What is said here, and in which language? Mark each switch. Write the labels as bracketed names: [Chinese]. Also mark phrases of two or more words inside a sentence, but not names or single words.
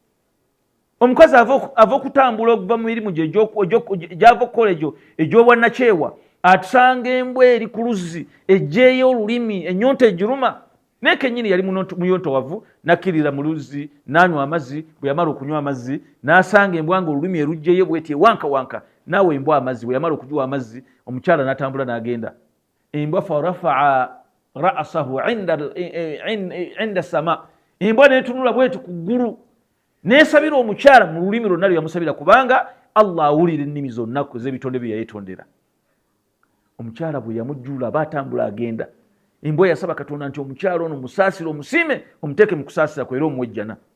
[Ganda] Omukazi ava okutambula okuva mu mirimu gye gy'ava okukola egyo egy'obwannakyewa, atusanga embwa eri ku luzzi ejjeeyo olulimi, ennyonta ejiruma, naye kennyini yali muyontowavu, nakkirira mu luzzi n'anywa amazzi. Bwe yamala okunywa amazzi n'asanga embwa nga olulimi erugjeeyo bw'eti wanka, naawe embwa amazzi. Bwe yamala okugiwa amazzi, omukyala n'atambula n'agenda. Embwa [Arabic] فرفع رأسه عند السماء, [Ganda] embwa n'etunula bw'eti ku ggulu, n'esabira omukyala mu lulimi lwonna lwe yamusabira, kubanga Allah awulira ennimi zonna z'ebitonde bye yayetondera. Omukyala bwe yamujjula aba atambula agenda, embwa yasaba Katonda nti omukyala ono musaasire, omusiime, omuteeke mu kusaasira kwe era omuwejjana.